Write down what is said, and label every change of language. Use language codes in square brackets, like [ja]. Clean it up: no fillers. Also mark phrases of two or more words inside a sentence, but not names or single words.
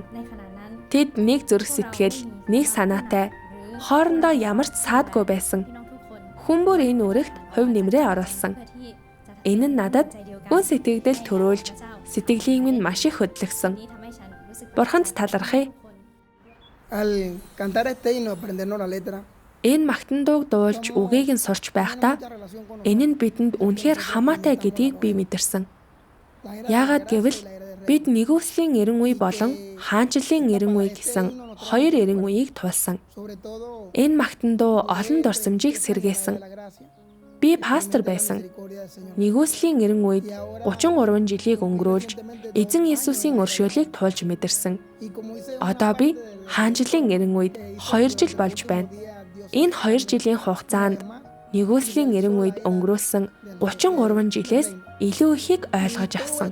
[mn] Тэд нэг зүрх сэтгэл, нэг санаатай, хоорондоо ямар ч саадгүй байсан. Хүн бүр энэ үүрэгт хувь нэмрээ оруулсан. Энэ нь надад гүн сэтгэгдэл төрүүлж, сэтгэлийг минь маш их хөдлөгсөн. Бурханд талархъя. [es] Al cantar este himno, aprendernos la letra, [mn] Энэ магтан дууг дуулж үгийг нь сурч байхдаа энэ нь бидэнд үнэхээр хамаатай гэдгийг би мэдэрсэн. Яагаад гэвэл бид нэгүслийн эрен үе болон хаанчлалын эрен үе гэсэн хоёр эрен үеийг туулсан. [es] sobre todo [mn] Энэ магтан дуу олон дурсамжийг сэргээсэн. Би пастор байсан. Нэгүслийн эрен үед 33 жилийг өнгөрүүлж, эзэн Есүсийн өршөөлийг туулж мэдэрсэн. Одоо би хаанчлалын эрен үед 2 жил болж байна. Энэ 2 жилийн хугацаанд нэгүслийн эрен үед өнгөрүүлсэн 33 жилээс илүү ихийг ойлгож авсан.